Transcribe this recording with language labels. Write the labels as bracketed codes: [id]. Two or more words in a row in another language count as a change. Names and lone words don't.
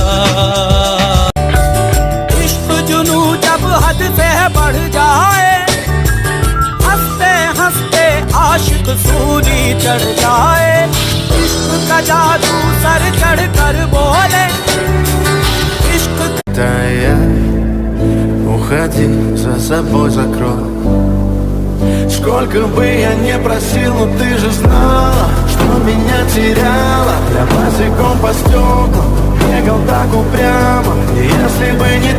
[hi] इश्क जुनू जब हद से बढ़ जाए, हंसते हंसते आशिक सूली चढ़ जाए। इश्क का जादू सर चढ़ कर बोले, इश्क [ru] Уходи, за собой закрой. Сколько бы я не просил, но ты же знала, что меня теряла. Я босиком по стеклам бегал так упрямо. И если бы не